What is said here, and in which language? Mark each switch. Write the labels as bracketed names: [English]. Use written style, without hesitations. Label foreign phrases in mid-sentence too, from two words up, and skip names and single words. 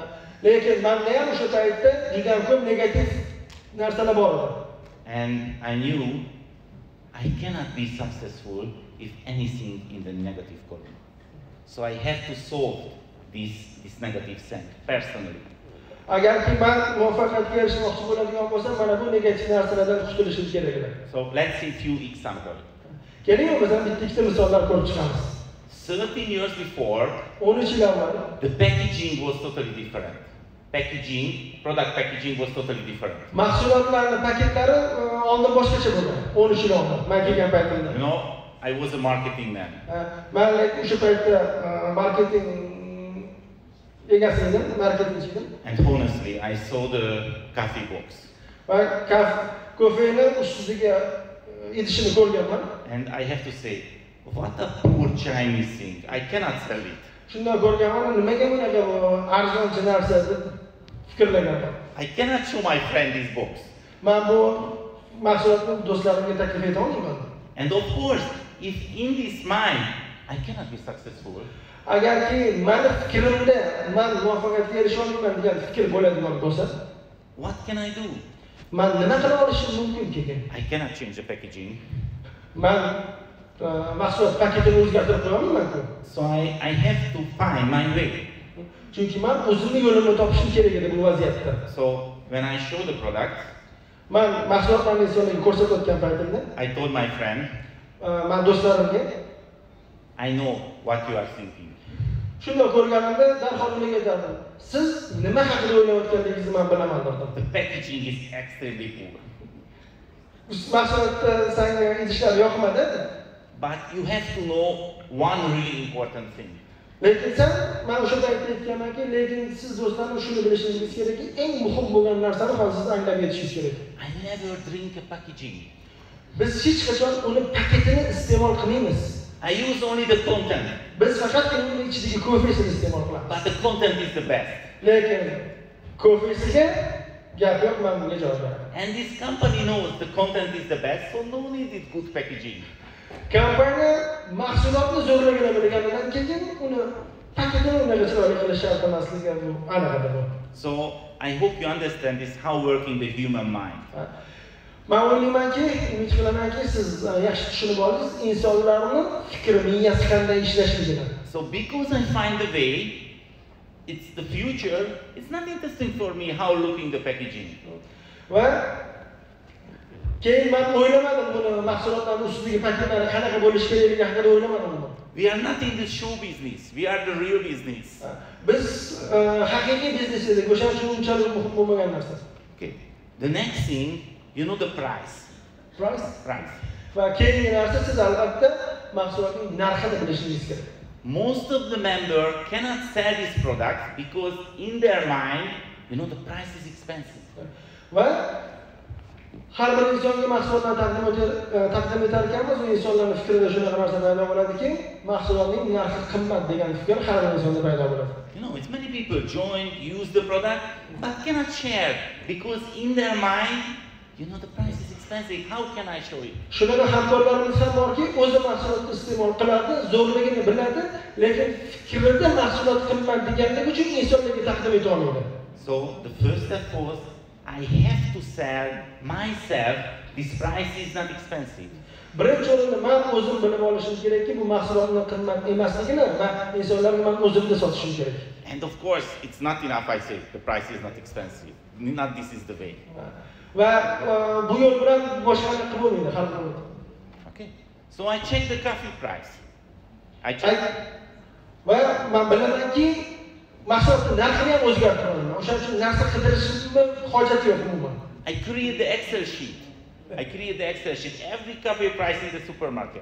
[Uzbek] Lekin menda ham o'sha paytda juda ham ko'p negativ narsalar bor edi. [English] And I knew I cannot be successful if anything in the negative column. So I have to solve this negative thing personally. [Uzbek] Agarki men muvaffaqiyatga erishmoqchi bo'ladigan bo'lsam, mana bu negativ narsalardan qutulishim kerak edi. [English] So let's see few examples. [Uzbek] Keling, bizdan bitta misollar ko'rib chiqamiz. [English] 13 years before, [Uzbek] 13 yil avval [English] the packaging was totally different. Product packaging was totally different. [Uzbek] Mahsulotlarning paketlari oldin boshqacha bo'lgan. 13 yil oldin men kelgan paytimda. [English] You know, I was a marketing man. [Uzbek] Men o'sha paytda marketing egasi edim, marketingchi edim. [English] And honestly, I saw the coffee box. [Uzbek] Va kofeni ustiga idishini ko'rganman. [English] And I have to say, what a poor Chinese thing. I cannot sell it. [Uzbek] Shunda ko'rganman, nimaga bunaqa arzonchi narsa deb fikrlaganman. [English] I cannot show my friend this box. [Uzbek] Men bu mahsulotni do'stlarimga taklif eta olmayman. [English] And of course, if in this mind I cannot be successful, [Uzbek] agarki meni fikrimda men muvaffaqiyatga erisha olmayman degan fikr bo'ladigan bo'lsa, [English] what can I do? [Uzbek] Men nima qila olishim mumkin keyin? [English] I cannot change the packaging. [Uzbek] Men mahsulot paketini o'zgartirib qo'yaman-ku. [English] So I have to find my way. [Uzbek] Chunki men o'zimning yo'limni topishim kerak edi bu vaziyatda. [English] So when I show the product, [Uzbek] Men mahsulotlarni insonlarga ko'rsatayotgan paytimda, [English] I told my friend, [Uzbek] men do'stlarimga [English] I know what you are thinking. [Uzbek] shunda ko'rganimda darhol ularga aytardim. Siz nima haqida o'ylayotganingizni men bilaman derdim. [English] The packaging is extremely poor. [Uzbek] Mahsulotda senga idishlar yoqmadi. [English] But you have to know one really important thing. [Uzbek] Lekin sen, men o'sha paytda aytganmanki, lekin siz do'stlarni shuni bilishingiz kerakki, eng muhim bo'lgan narsani hozir siz anglab yetishingiz kerak. [English] I never drink a packaging. [Uzbek] Biz hech qachon uni paketini iste'mol qilmaymiz. [English] I use only the content. [Uzbek] Biz faqatgina uni ichidagi kofesini iste'mol qilamiz. [English] But the content is the best. [Uzbek] Lekin kofesiga gap yo'q, men bunga javob beraman. [English] And this company knows the content is the best, so no need is good packaging. [Uzbek] Kompaniya mahsulotni zo'rlagini bilganidan keyin uni paketini unaqa chiroyli qilish shart emasligi bu aniq edi. [English] So I hope you understand this how working the human mind. [Uzbek] Men o'ylaymanki, umid qilamanki, siz yaxshi tushunib oldingiz insonlarning fikri, miyasi qanday ishlashiligini. [English] So because I find the way, it's the future, it's not interesting for me how looking the packaging. [Uzbek] Va keyin men o'ylamadim buni mahsulotlarning ustidagi paketlari qanaqa bo'lishi kerakligi haqida o'ylamadim. [English] We are not in the show business, we are the real business. [Uzbek] Biz haqiqiy biznes edik, o'shaning uchun unchalik muhim bo'lmagan narsa. [English] Okay. The next thing, you know the price. Price? Price. [Uzbek] Va keyingi narsa siz albatta mahsulotning narxini bilishingiz kerak. [English] Most of the members cannot sell this product because in their mind, you know, the price is expensive. [Uzbek] Va har bir insonga mahsulotlarni taqdim etar ekanmiz, u insonlarning fikrida shunaqa narsa paydo bo'ladiki, mahsulotning narxi qimmat degan fikr har bir insonda paydo bo'ladi. [English] You know, it's many people join, use the product, but cannot share because in their mind, you know, the price is expensive. How can I show it? [Uzbek] Shunaqa hamkorlarimiz ham borki, o'zi mahsulotni iste'mol qiladi, zo'rligini biladi, lekin fikrida mahsulot qimmat deganligi uchun insonlarga taqdim eta olmaydi. [English] So the first step was I have to sell myself. This price is not expensive. [Uzbek] Birinchi o'rinda men o'zim bilib olishim kerakki, bu mahsulotning qimmat emasligini men insonlarga men o'zimda sotishim kerak. [English] And of course, it's not enough I say the price is not expensive. Not this is the way. [Uzbek] Va bu yo'l bilan boshqani qilib bo'lmaydi, hal qilmaydi. [English] Okay. So I check the coffee price. I check. [Uzbek] Va men bilamanki, mahsulotning narxini ham o'zgartiraman. O'shaning uchun narsa qidirishimni hojati yo'q umuman. [English] I create the Excel sheet. I create the Excel sheet. Every coffee price in the supermarket.